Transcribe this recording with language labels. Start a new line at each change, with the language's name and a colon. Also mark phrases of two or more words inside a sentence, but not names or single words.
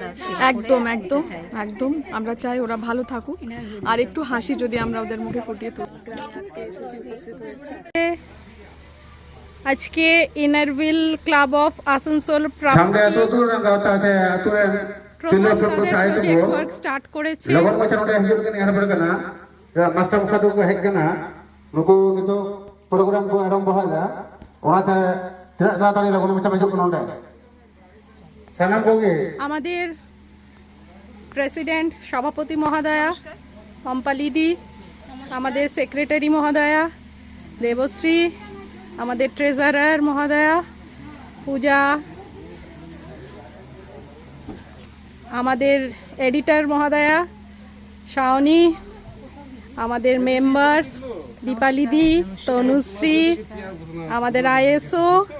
Bangla: একদম আমরা চাই ওরা ভালো থাকুক আর একটু হাসি যদি আমরা ওদের মুখে ফুটিয়ে তুলি। আজকে এসেছি, উপস্থিত হয়েছে আজকে ইনারভিল ক্লাব অফ আসানসোল স্টার্ট করেছে। মাস্টার মশাই
Santali: ᱠᱚ ᱦᱮᱡ ᱠᱟᱱᱟ ᱱᱩᱠᱩ ᱱᱤᱛᱚᱜ ᱯᱨᱳᱜᱨᱟᱢ ᱠᱚ ᱟᱨᱟᱢᱵᱷᱚ ᱦᱟᱭᱟ ᱚᱱᱟᱛᱮ ᱛᱤᱱᱟᱹᱜ ᱛᱟᱲᱟᱛᱟᱲᱤ ᱞᱚᱜᱚᱱ ᱢᱟᱪᱷᱟ ᱦᱤᱡᱩᱜ ᱠᱟᱱᱟ ᱱᱚᱰᱮ ᱥᱟᱞᱟᱢ ᱠᱚᱜᱮ.
Bangla: আমাদের প্রেসিডেন্ট সভাপতি মহোদয়া পম্পালিদি, আমাদের সেক্রেটারি মহোদয়া দেবশ্রী, আমাদের ট্রেজারার মহোদয়া পূজা, আমাদের এডিটর মহোদয়া শাওনি, আমাদের মেম্বার্স দীপালিদি, তনুশ্রী, আমাদের আইএসও,